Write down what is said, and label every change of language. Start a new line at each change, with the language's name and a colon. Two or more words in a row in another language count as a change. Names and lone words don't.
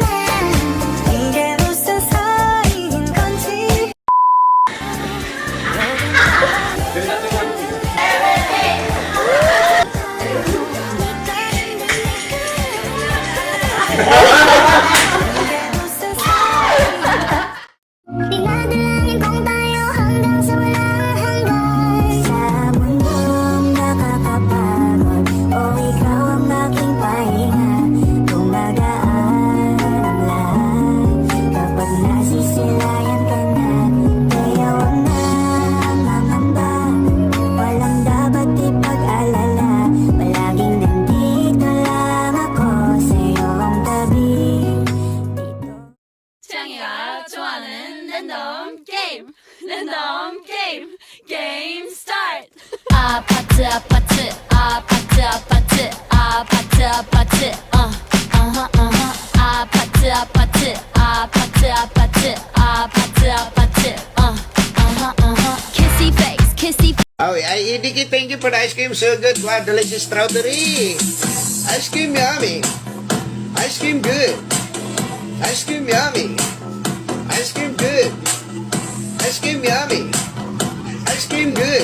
Korean: 이게 무슨 사이인 건지. 이게 무슨 사이인
Filipino: Dinadalangin kong tayo hanggang sa walang hanggan. Sa mundong nakakapagod, o ikaw ang aking pahinga. Kung magaan ang lahat, kapag nasisilayan ka na, kaya wag na mangamba. Walang dapat ipag-alala, palaging nandito lang ako sa iyong tabi.
Korean: 창이가 좋아하는 랜덤 게임, 랜덤 게임, 게임 스타트. 아파트 아파트 아파트 아파트 아파트 아파트 아파트 아파트 아파트 아파트 아파트 아파트
English: kissy face kissy. Oh, Idiki, thank you for the ice cream. So good. Wow, delicious strawberry. Ice cream yummy. Ice cream good. Ice cream yummy. Ice cream good. Ice cream yummy. Ice cream good.